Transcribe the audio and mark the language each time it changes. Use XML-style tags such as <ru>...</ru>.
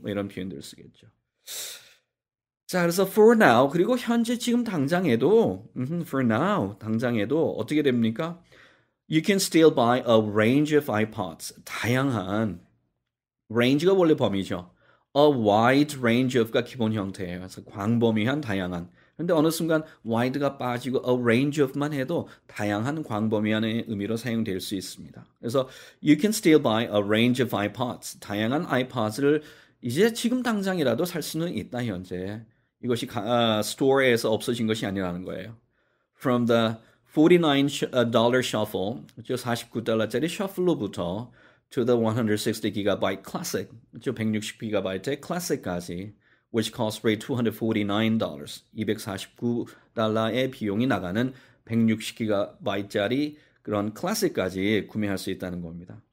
<ko>뭐 이런 표현들을 쓰겠죠. 자, 그래서</ko> <en>for now</en> <ko>그리고 현재 지금 당장에도 for now 당장에도 어떻게 됩니까?</ko> <en>You can still buy a range of iPods.</en> <ko>다양한 range가 원래 범위죠.</ko> <en>A wide range of가</en> <ko>기본 형태예요. 그래서 광범위한 다양한. 그런데 어느 순간 wide가 빠지고 a range of만 해도 다양한 광범위한의 의미로 사용될 수 있습니다. 그래서</ko> <en>you can still buy a range of iPods.</en> <ko>다양한 iPods를 이제 지금 당장이라도 살 수는 있다 현재. 이것이 스토어에서 없어진 것이 아니라는 거예요.</ko> <en>From the $49 shuffle,</en> <ko>49달러짜리 셔플로부터</ko> <en>to the 160GB classic,</en> <ko>160GB의 classic까지,</ko> <en>which costs rate $249,</en> <ko>249달러의 비용이 나가는 160GB짜리 그런 classic까지 구매할 수 있다는 겁니다.</ko>